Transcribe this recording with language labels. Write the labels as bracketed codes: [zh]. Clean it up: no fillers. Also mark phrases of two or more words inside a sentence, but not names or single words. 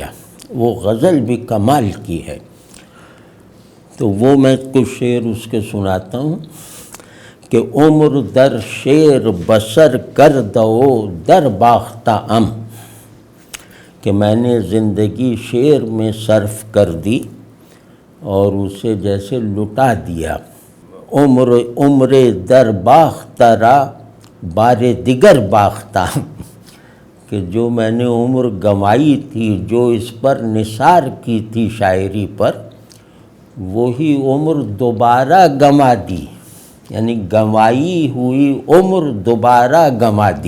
[ur] وہ غزل بھی کمال کی ہے، تو وہ میں کچھ شعر اس کے سناتا ہوں کہ [fa] عمر در شعر بسر کر دو در باختہ ام، [ur] کہ میں نے زندگی شعر میں صرف کر دی اور اسے جیسے لٹا دیا۔ [fa] عمر در باختہ را بار دیگر باختہ، [ur] کہ جو میں نے عمر گنوائی تھی، جو اس پر نثار کی تھی شاعری پر، وہی عمر دوبارہ گنوا دی، یعنی گنوائی ہوئی عمر دوبارہ گنوا دی۔